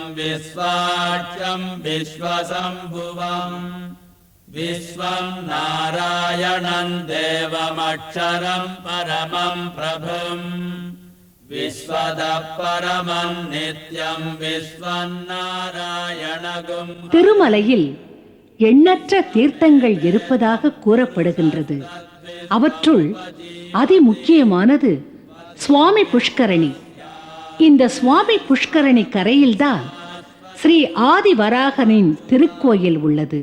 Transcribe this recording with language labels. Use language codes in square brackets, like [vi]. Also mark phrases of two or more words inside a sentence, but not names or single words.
[sa] विश्वाक्ष्यम् विश्वसम्भुवम् विश्वम् नारायणम् देवमक्षरम् परमम् प्रभुम् विश्वतः परमम् नित्यम् विश्वम् नारायणगुम्. [ta] திருமலையில் எண்ணற்ற தீர்த்தங்கள் இருப்பதாக கூறப்படுகின்றது. அவற்றுள் அதிமுக்கியமானது சுவாமி புஷ்கரணி. இந்த சுவாமி புஷ்கரணி கரையில்தான் ஸ்ரீ ஆதிவராகனின் திருக்கோயில் உள்ளது.